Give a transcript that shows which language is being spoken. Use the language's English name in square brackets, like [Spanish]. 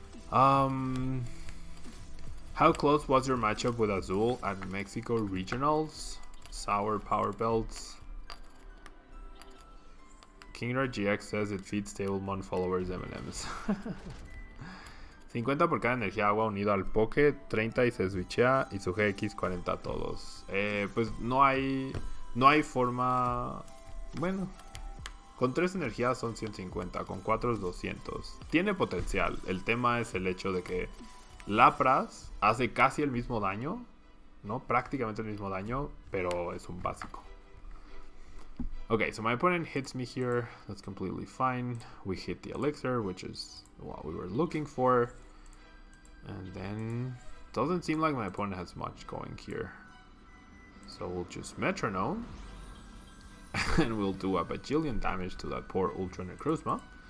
[English] How close was your matchup with Azul at Mexico Regionals? Sour Power Belts. Kingra GX says it feeds Tablemon followers M&M's. [Spanish] 50 por cada energía agua unido al Poke, 30 y se switchea y su GX 40 a todos. Pues no hay forma. Bueno, con 3 energías son 150, con 4 es 200. Tiene potencial. El tema es el hecho de que Lapras hace casi el mismo daño, ¿no? Prácticamente el mismo daño, pero es un básico. [English] Okay, so my opponent hits me here. That's completely fine. We hit the elixir, which is what we were looking for. And then doesn't seem like my opponent has much going here. So we'll just metronome. And we'll do a bajillion damage to that poor Ultra Necrozma.